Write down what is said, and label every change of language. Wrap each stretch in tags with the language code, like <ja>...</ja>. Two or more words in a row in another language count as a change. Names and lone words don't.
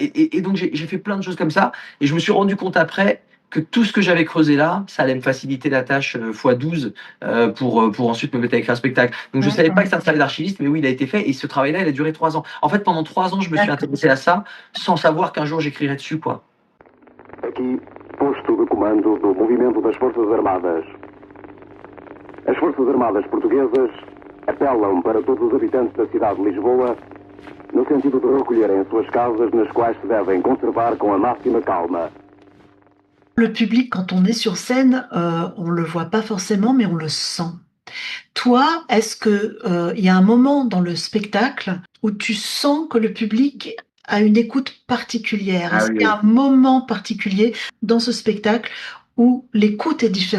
<fr>Et donc, j'ai fait plein de choses comme ça. Et je me suis rendu compte après que tout ce que j'avais creusé là, ça allait me faciliter la tâche fois 12 pour ensuite me mettre à écrire un spectacle. Donc je savais pas que Mhm. c'était un travail d'archiviste, mais oui, il a été fait et ce travail-là, il a duré 3 ans. En fait, pendant 3 ans, je me suis D'accord. intéressé à ça sans savoir qu'un jour j'écrirais dessus, quoi.</fr> <pt>Aqui, posto de comando do movimento das Forças Armadas. As Forças Armadas portuguesas apelam para todos os habitantes da cidade de Lisboa no sentido de recolherem as suas casas nas quais se devem conservar com a máxima calma.</pt> <fr>Le public, quand on est sur scène, on le voit pas forcément, mais on le sent. Toi, est-ce que il y a un moment dans le spectacle où tu sens que le public a une écoute particulière? Ah Est-ce oui, qu'il y a oui. un moment particulier dans ce spectacle où l'écoute est différente?</fr>